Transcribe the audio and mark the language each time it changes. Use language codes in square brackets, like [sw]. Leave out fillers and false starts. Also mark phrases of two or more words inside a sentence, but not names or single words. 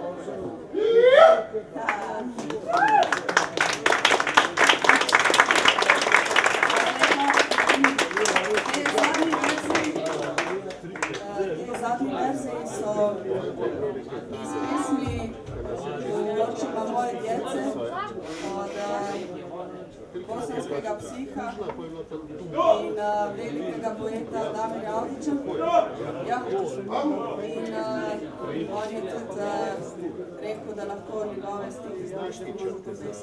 [sl] Zadnji verziji so iz pesmi U očima moje djece od bosanskega psiha in velikega poeta Damirja Avdića. Ja. In on je tudi rekel, da lahko njegove stike znaštimo za to pesem.